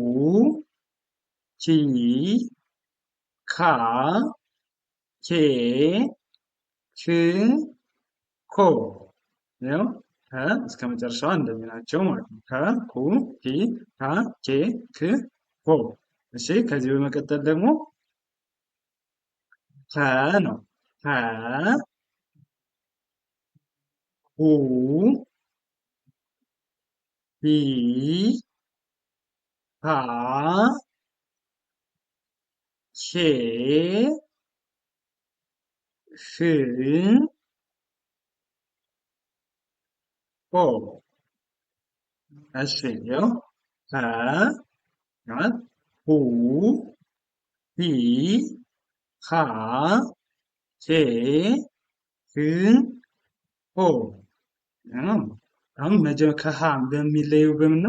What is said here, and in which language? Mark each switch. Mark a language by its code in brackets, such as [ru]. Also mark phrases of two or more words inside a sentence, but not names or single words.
[am] ሂ ካ ቼ ህ ኮ። ያው ከ እስከ መጨረሻዋ እንደዚህ ናቸው ማለት ነው። ከ ኩ ሂ ካ ቼ ክ ኮ። እሺ ከዚህ በመቀጠል ደግሞ ከ ነው። ከ ሁ ሂ ሃ ሄ ህ ሆ። እሺ ያው ከ ሁ ሂ ሀ ሄ ህ ሆ። አሁን ከሀ በሚለየው በምን ነው?